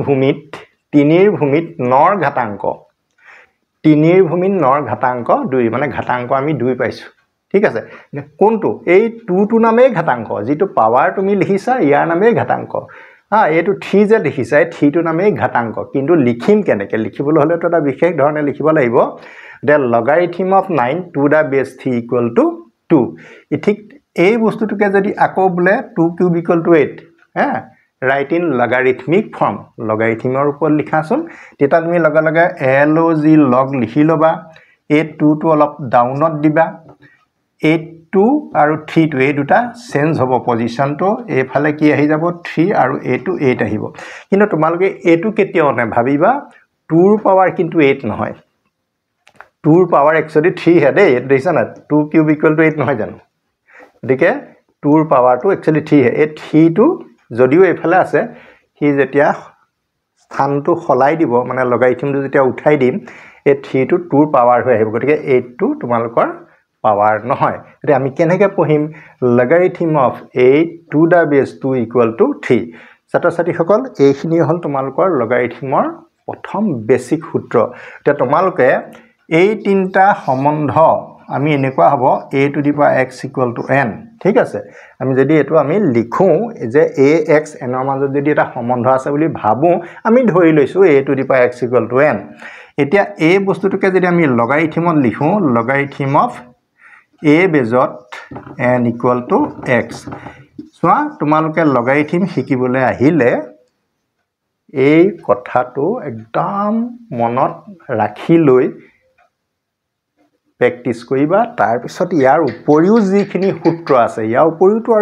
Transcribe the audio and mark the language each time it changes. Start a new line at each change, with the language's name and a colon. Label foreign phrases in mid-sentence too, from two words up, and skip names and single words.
Assamese: ৰ ভূমিত নৰ ঘাতাংক 3 ৰ ভূমিত নৰ ঘাতাংক 2 মানে ঘাতাংক আমি 2 পাইছো ঠিক আছে কোনটো এই 2 টো নামে ঘাতাংক যেটো পাৱাৰ তুমি লিখিছা ইয়াৰ নামে ঘাতাংক এটো 3 যে লিখিছা 3 টো নামে ঘাতাংক কিন্তু লিখিম কেনেকে লিখিবলৈ হলে তো এটা বিশেষ ধৰণে লিখিব লাগিব
English: the logarithm of 9 to the base 3 equal to 2
Assamese: ঠিক এই বস্তুটোকে যদি আকৌ বলে 2
English: cube equal to 8 write in logarithmic form
Assamese: logarithmৰ ওপৰত লিখাছোন তেতিয়া তুমি লগা লগা log log লিখি লবা এই 2 টো অলপ ডাউনত দিবা 8 আৰু 3 টো এই দুটা চেঞ্জ হ'ব পজিশনটো এফালে কি আহি যাব 3 আৰু a টো 8 আহিব কিন্তু তোমালোকে a টো কেতিয়াও না ভাবিবা 2 ৰ পাৱাৰ কিন্তু 8 নহয় 2 ৰ পাৱাৰ একচুয়ালি 3 হে দেই দেখিছা না 2
English: cube equal to
Assamese: 8 নহয় জানো গতিকে 2 ৰ পাৱাৰটো একচুয়ালি 3 হে এই 3 টো যদিও এফালে আছে হি যেতিয়া স্থানটো খলাই দিব মানে লগাৰিথমটো যেতিয়া উঠাই দিম এই 3 টো 2 ৰ পাৱাৰ হৈ আহিব গতিকে 8 টো তোমালোকৰ পাৱাৰ নহয় এতিয়া আমি কেনেকৈ পঢ়িম
English: logarithm of
Assamese: 8 to
English: the base 2 equal to 3
Assamese: ছাত্ৰ-ছাত্ৰীসকল এইখিনি হল তোমালোকৰ লগাৰিথমৰ প্ৰথম বেসিক সূত্ৰ এতিয়া তোমালোকে এই তিনটা সম্বন্ধ আমি এনেকুৱা হ'ব
English: a to the power x equal to n
Assamese: ঠিক আছে আমি যদি এটো আমি লিখো যে ax n ৰ মাজত যদি এটা সম্বন্ধ আছে বুলি ভাবো আমি ধৰি লৈছো
English: a to the power x equal to n
Assamese: এতিয়া এই বস্তুটোকে যদি আমি লগাৰিথমত লিখো
English: logarithm of
Assamese: a বেজত
English: n equal to x
Assamese: সোয়া তোমালোকে লগাৰিথম শিকিবলৈ আহিলে এই কথাটো একদম মনত ৰাখি লৈ প্ৰেক্টিস কৰিবা তাৰ পিছত ইয়াৰ উপৰিও যিখিনি সূত্ৰ আছে ইয়াৰ উপৰিওটো আৰু